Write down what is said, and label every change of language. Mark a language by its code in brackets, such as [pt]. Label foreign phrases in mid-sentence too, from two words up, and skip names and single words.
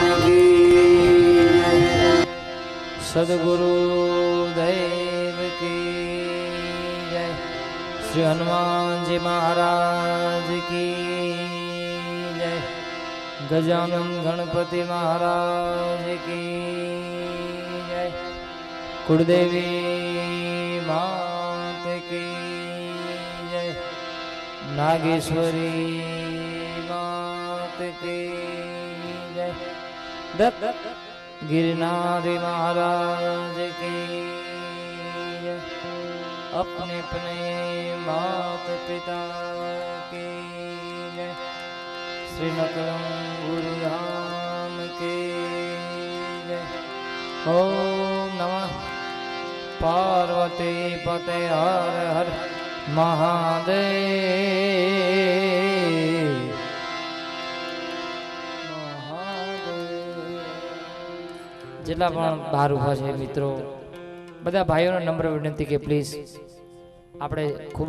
[hi] की सद्गुरु देव की जय श्री हनुमानजी महाराज की जय गजानन गणपति महाराज की जय कुलदेवी मात की जय नागेश्वरी मात की जय दत्त गिरनारी महाराज की जय अपने अपने मात पिता की जय श्री नकलम गुरुधाम की जय ओम नमः पार्वती पते हर हर [gu] महादेव જેટલા પણ બહાર ઉભા છે મિત્રો બધા ભાઈઓનો નમ્ર વિનંતી કે પ્લીઝ આપણે ખૂબ